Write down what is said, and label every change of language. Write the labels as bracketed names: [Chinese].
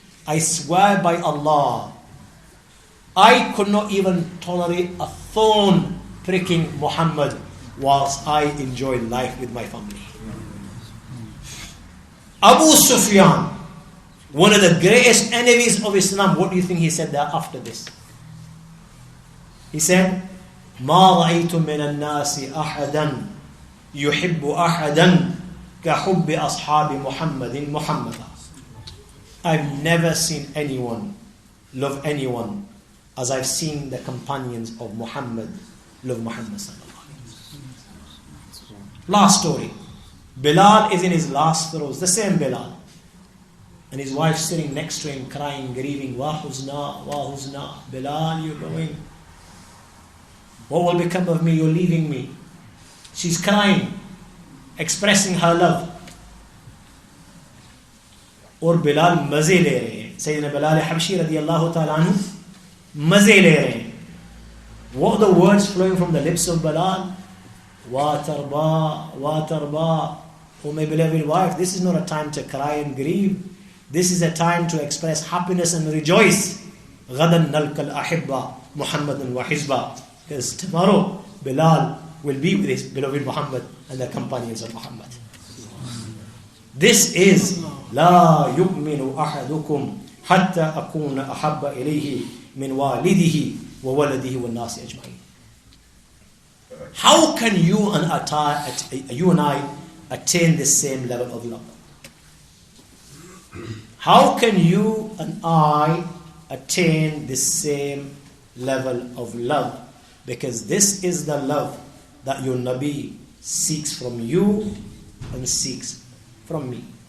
[English] I swear by Allah, I could not even tolerate a thorn pricking Muhammad whilst I enjoy life with my family. Abu Sufyan, one of the greatest enemies of Islam, what do you think he said there after this? He said, [Arabic] ما رأيت من الناس أحدا يحب أحدا كحب أصحاب محمد محمدا. [English] I've never seen anyone love anyone as I've seen the companions of Muhammad love Muhammad sallallahu alaihi wasallam. Last story. Bilal is in his last throes, the same Bilal, and his wife sitting next to him crying, grieving, Wa huzna, Bilal, you're going. What will become of me? You're leaving me. She's crying, expressing her love. [Hindi] और बिलाल मजे ले रहे हैं. सैयदना बिलाल हबशी रदियल्लाहु ta'ala anhu मजे ले रहे हैं. [English] What are the words flowing from the lips of Bilal? Wa tarba. Oh my beloved wife, this is not a time to cry and grieve. This is a time to express happiness and rejoice. [Arabic] غدا نلقى الأحبة محمد وحزبه. [English] Because tomorrow Bilal will be with his beloved Muhammad and the companions of Muhammad. This is [Arabic] لا يؤمن أحدكم حتى أكون أحب إليه من والده وولده والناس أجمعين. [English] How can you and I attain the same level of love? How can you and I attain the same level of love? Because this is the love that your Nabi seeks from you and seeks from me.